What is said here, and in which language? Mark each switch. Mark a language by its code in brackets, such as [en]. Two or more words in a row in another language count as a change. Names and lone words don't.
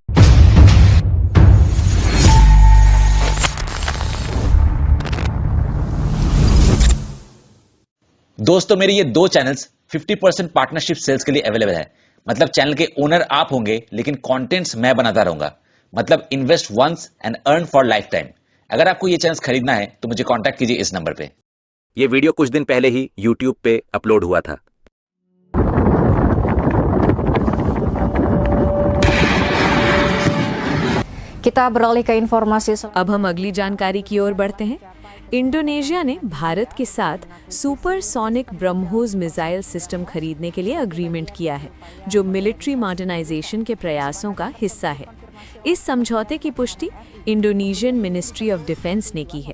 [hi] दोस्तों, मेरे ये दो चैनल्स 50% [en] partnership sales [hi] के लिए अवेलेबल है। मतलब चैनल के ओनर आप होंगे, लेकिन कंटेंट्स मैं बनाता रहूंगा। मतलब [en] invest once and earn for life time. [hi] अगर आपको ये चैनल्स खरीदना है तो मुझे कांटेक्ट कीजिए इस नंबर पे। ये वीडियो कुछ दिन पहले ही YouTube पे अपलोड हुआ था। [id] kita beralih ke informasi [hi] अब हम अगली जानकारी की ओर बढ़ते हैं। इंडोनेशिया ने भारत के साथ सुपरसोनिक ब्रह्मोस मिसाइल सिस्टम खरीदने के लिए अग्रीमेंट किया है, जो [en] military modernization [hi] के प्रयासों का हिस्सा है। इस समझौते की पुष्टि इंडोनेशियन मिनिस्ट्री ऑफ डिफेंस ने की है।